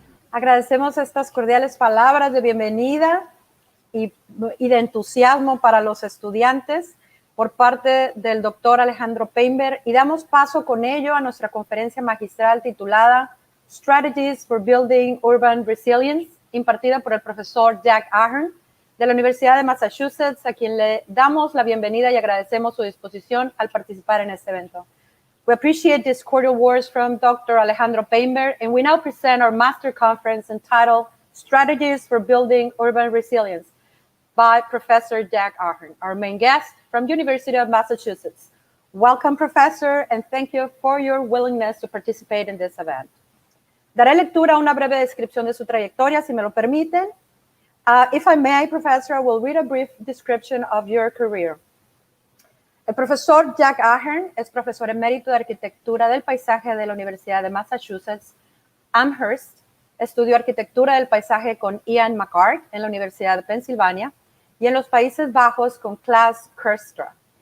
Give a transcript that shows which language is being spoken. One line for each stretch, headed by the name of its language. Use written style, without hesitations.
Spanish: Agradecemos estas cordiales palabras de bienvenida y de entusiasmo para los estudiantes por parte del doctor Alejandro Painberg y damos paso con ello a nuestra conferencia magistral titulada Strategies for Building Urban Resilience, impartida por el profesor Jack Ahern de la Universidad de Massachusetts, a quien le damos la bienvenida y agradecemos su disposición al participar en este evento.
English: We appreciate these cordial words from Dr. Alejandro Painberg, and we now present our master conference entitled Strategies for Building Urban Resilience by Professor Jack Ahern, our main guest from University of Massachusetts. Welcome, Professor, and thank you for your willingness to participate in this event.
Spanish: Daré lectura a una breve descripción de su trayectoria, si me lo permiten.
English: If I may, Professor, I will read a brief description of your career.
Spanish: El profesor Jack Ahern es profesor emérito de Arquitectura del Paisaje de la Universidad de Massachusetts, Amherst. Estudió Arquitectura del Paisaje con Ian McCart en la Universidad de Pensilvania y en los Países Bajos con Klaas Kerstra.